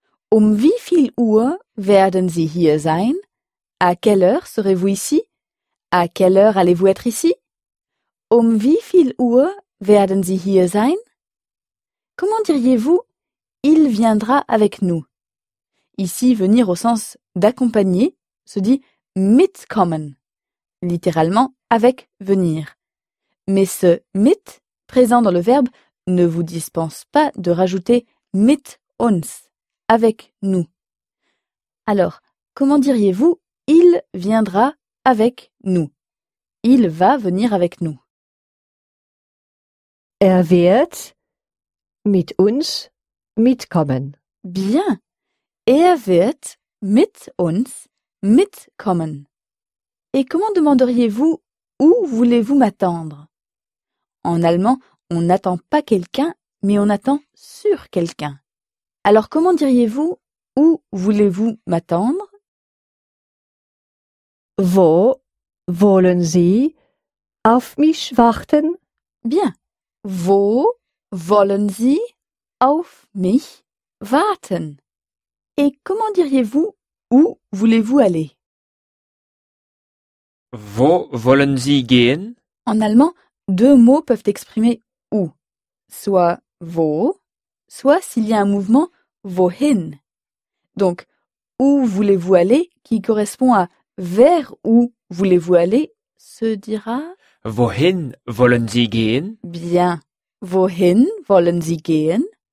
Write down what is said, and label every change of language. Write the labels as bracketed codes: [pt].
[de] Um wie viel Uhr werden Sie hier sein? [fr] À quelle heure serez-vous ici? À quelle heure allez-vous être ici? [de] Um wie viel Uhr werden Sie hier sein? [fr] Comment diriez-vous il viendra avec nous? Ici, venir au sens d'accompagner se dit mitkommen, littéralement avec venir. Mais ce mit, présent dans le verbe, ne vous dispense pas de rajouter [de] mit uns, [fr] avec nous. Alors, comment diriez-vous il viendra avec nous? Il va venir avec nous. [de] Er wird mit uns mitkommen. [fr] Bien. [de] Er wird mit uns mitkommen. [fr] Et comment demanderiez-vous où voulez-vous m'attendre? En allemand, on n'attend pas quelqu'un, mais on attend sur quelqu'un. Alors comment diriez-vous où voulez-vous m'attendre? [de] Wo wollen Sie auf mich warten? [fr] Bien. [de] Wo wollen Sie auf mich warten? [fr] Et comment diriez-vous où voulez-vous aller? [de] Wo wollen Sie gehen? [fr] En allemand, deux mots peuvent exprimer où. Soit wo, soit s'il y a un mouvement wohin. Donc, où voulez-vous aller, qui correspond à vers où voulez-vous aller, se dira [de] Wohin wollen Sie gehen? [fr] Bien. [de] Wohin wollen Sie gehen?